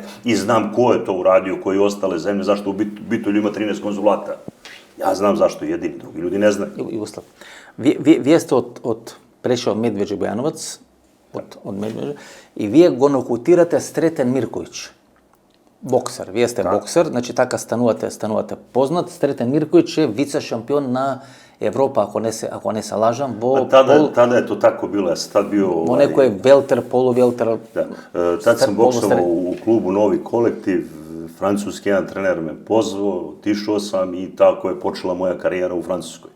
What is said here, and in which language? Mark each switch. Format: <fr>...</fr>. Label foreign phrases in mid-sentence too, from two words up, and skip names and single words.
<sr>I znam ko je to uradio, koji ostale zemlje, zašto u Bitolju ima 13 konzulata. Ja znam zašto, jedini, drugi ljudi ne znaju. Jugoslav, vi ste prešao Medveđe Bojanovac, od Medveđe, i vi го nokutirate Sreten Mirković, bokser. Vi ste bokser, znači</sr> <mk>така станувате познат.</mk> <sr>Sreten Mirković je vice šampion</sr> <mk>на Европа, ако не се лажам.</mk> <sr>Tada je to tako bilo, ja sam tad bio... O nekoj velter, poluvelter... Tad sam boksao u klubu Novi kolektiv, francuski jedan trener me pozvao, otišao sam i tako je počela moja karijera u Francuskoj.</sr>